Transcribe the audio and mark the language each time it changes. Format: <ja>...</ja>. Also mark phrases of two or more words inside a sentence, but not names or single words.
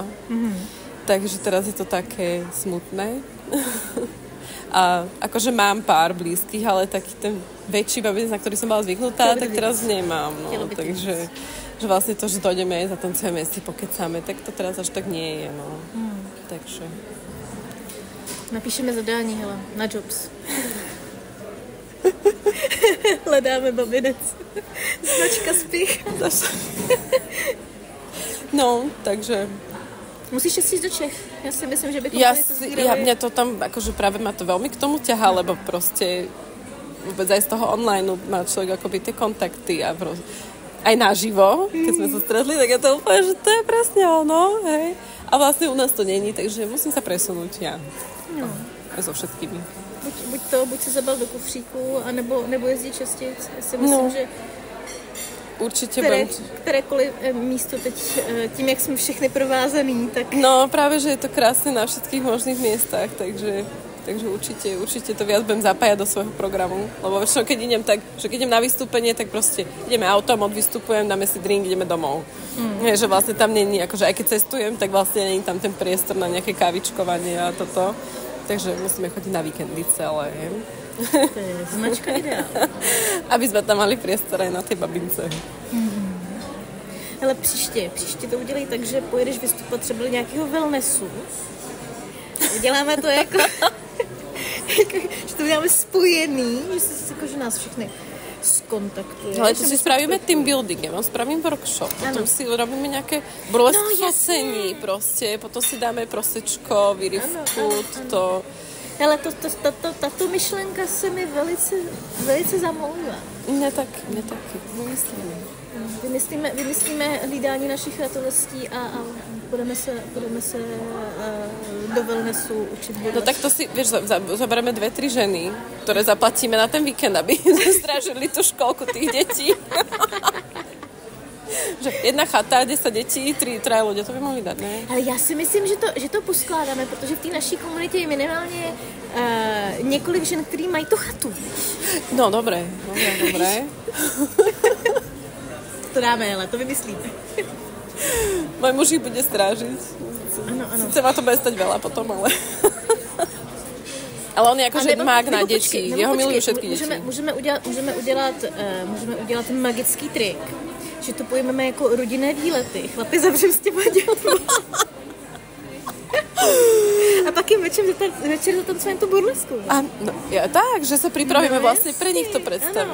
<sk>Takže teraz je to také smutné. A akože mám pár blízkych, ale taký ten väčší babic, na ktorý som bola zvyknutá, tak teraz nemám. No. Takže že vlastne to, že dojdeme, zatancujeme si, pokecáme, tak to teraz až tak nie je. No. Takže...</sk> <cs>Napíšeme zadání, hele, na Jobs. Hledáme babinec. Značka Spich. No, takže... Musíš jít do Čech. Já si myslím, že bychom</cs> <sk>mňa to tam, akože práve ma to veľmi k tomu ťahá, lebo proste vôbec aj z toho online má človek akoby tie kontakty a aj naživo, keď sme sa stretli, tak je to úplne, že to je presne ono, hej. A vlastne u nás to není, takže musím sa presunúť ja. No. Aj so všetkými.</sk> <cs>Buď se zabal do kufříku, nebo jezdí častěji. Já si myslím, že určitě kterékoliv místo teď, tím, jak jsme všechny provázaný, tak...</cs> <sk>No, práve, že je to krásne na všetkých možných miestach, takže určite to viac budem zapájať do svojho programu, lebo väčšinou keď idem tak, že keď idem na vystúpenie, tak proste ideme autom, odvystupujem, dáme si drink, ideme domov. Že vlastne tam není, akože aj keď cestujem, tak vlastne není tam ten priestor na nejaké kávičkovanie a toto. Takže musíme chodiť na víkendy celé. To je značka ideál. Aby sme tam mali priestor aj na tej babince.</sk> <cs>Hele, příště to udělej tak, že pojedeš vystupovat třeba do nějakého wellnessu. Uděláme to jako že to uděláme spojený, že nás všechny skontaktuje.</cs> <sk>Ale to si spravíme</sk> <en>team building,</en> <sk>ja vám spravím workshop, potom si robíme nejaké burlesk focení proste, potom si dáme prosečko, výrivku, to...</sk> <cs>Hele, tato myšlenka se mi velice zamlouvá.</cs> <sk>Mne taky,</sk> <cs>Vymyslíme hlídání našich ratolestí a budeme se do wellnessu učit.</cs> <sk>No tak to si, vieš, zoberieme 2-3 ženy, ktoré zaplatíme na ten víkend, aby strážili tú školku tých detí. Že jedna chata, 10 detí, 3 ľudia, to by mohli dať, ne?</sk> <cs>Ale já si myslím, že to poskládáme, protože v té naší komunitě je minimálně několik žen, který mají tu chatu.</cs> <sk>No, dobré. To dáme, ale to vymyslíme. Môj muž ich bude strážiť.</sk> <cs>Ano.</cs> <sk>Sice ma to bude stať veľa potom, ale... Ale on je akože mák na deti. Jeho milujú všetky deti.</sk> <cs>Můžeme udělat magický trik, že to pojmeme jako rodinné výlety. Chlapi zavřem s těma dětma. A pak jim večer zatancujeme tu burlesku.</cs> <sk>Tak, že sa pripravíme vlastne pre nich to predstavenie.</sk>